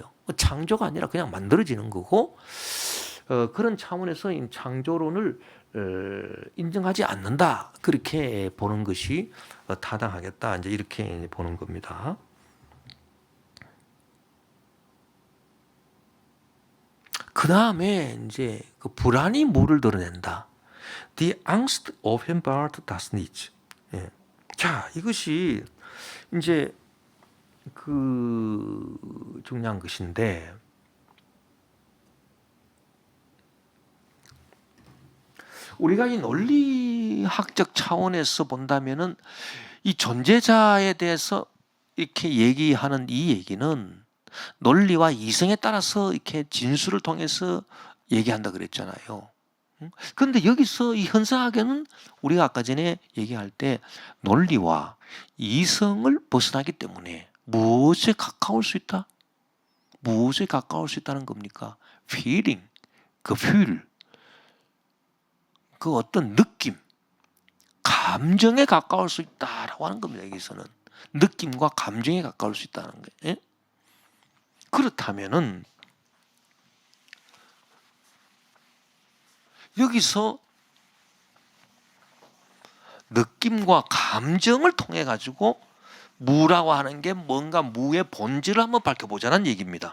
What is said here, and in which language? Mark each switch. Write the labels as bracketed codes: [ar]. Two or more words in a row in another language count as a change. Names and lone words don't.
[ko] 창조가 아니라 그냥 만들어지는 거고 그런 차원에서 이 창조론을 인정하지 않는다. 그렇게 보는 것이 타당하겠다. 이제 이렇게 보는 겁니다. 그 다음에 이제 그 불안이 무를 드러낸다. [de] Die Angst offenbart das Nichts. [ko] 예. 자, 이것이 이제 중요한 것인데 우리가 이 논리학적 차원에서 본다면은 이 존재자에 대해서 이렇게 얘기하는 이 얘기는 논리와 이성에 따라서 이렇게 진술을 통해서 얘기한다 그랬잖아요. 그런데 여기서 이 현상학에는 우리가 아까 전에 얘기할 때 논리와 이성을 벗어나기 때문에 무엇에 가까울 수 있다? 무엇에 가까울 수 있다는 겁니까? [en] feeling, feel, [ko] 그 어떤 느낌, 감정에 가까울 수 있다라고 하는 겁니다. 여기서는 느낌과 감정에 가까울 수 있다는 거예요. 예? 그렇다면은 여기서 느낌과 감정을 통해 가지고 무라고 하는 게 뭔가 무의 본질을 한번 밝혀보자는 얘기입니다.